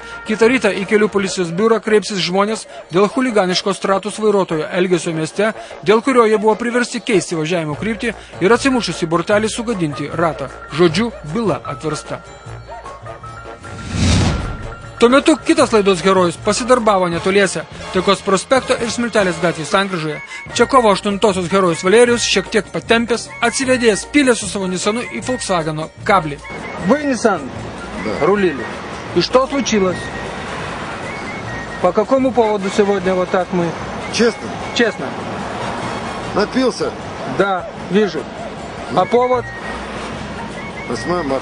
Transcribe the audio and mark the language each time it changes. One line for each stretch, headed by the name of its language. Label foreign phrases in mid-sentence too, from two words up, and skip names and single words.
Lithuanian: Kitą rytą į kelių policijos biurą kreipsis žmonės dėl chuliganiško stratus vairuotojo elgesio mieste, dėl kurio jie buvo priversti keisti važiavimo kryptį ir atsimušus į bortelį sugadinti ratą. Žodžiu, byla atversta. Tuo metu kitas laidos herojus pasidarbavo netoliese Taikos prospekto ir Smiltelės gatvės sankryžoje. Čia kovo 8-osios herojus Valerijus šiek tiek patempęs, atsivedėjęs pylė su savo Nissanu и Volkswageno кабли.
Russian: Вы Nissan? Да. Рулили. И что случилось? По какому поводу сегодня вот так мы? Честно? Честно. Напился? Да, вижу. А повод? 8 марта.